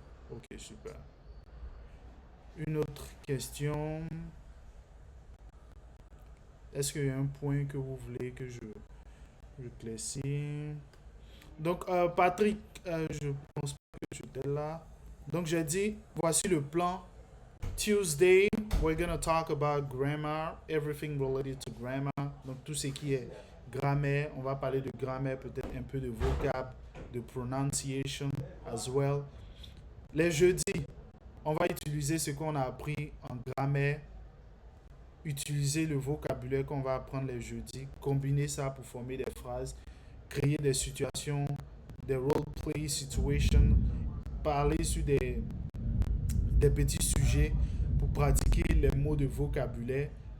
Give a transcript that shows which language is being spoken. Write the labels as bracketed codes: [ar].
[fr] Ok, super. Une autre question. Est-ce qu'il y a un point que vous voulez que je classifie? Donc, Patrick, je pense pas que j'étais là. Donc, j'ai dit, voici le plan. [en] Tuesday, we're going to talk about grammar, everything related to grammar. [fr] Donc, tout ce qui est grammaire. On va parler de grammaire, peut-être un peu de vocab, de [en] pronunciation as well. [fr] Les jeudis, on va utiliser ce qu'on a appris en grammaire, utiliser le vocabulaire qu'on va apprendre les jeudis, combiner ça pour former des phrases, créer des situations, des role-play situations, parler sur des petits sujets pour pratiquer les mots de vocabulaire.